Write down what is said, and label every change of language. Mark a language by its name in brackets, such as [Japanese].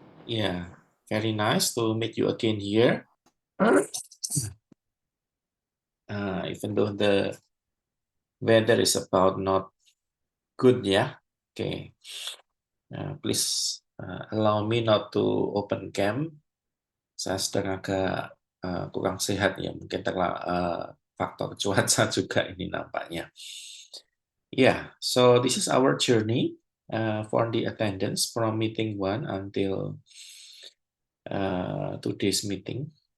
[English] yeah, very nice to meet you again here. Even though the weather is about not good ya. Okay. Please allow me not to open cam. [Indonesian] Saya sedang agak kurang sehat ya. Mungkin faktor cuaca juga ini nampaknya. [English] Yeah, so this is our journey for the attendance from meeting 1 until today's meeting.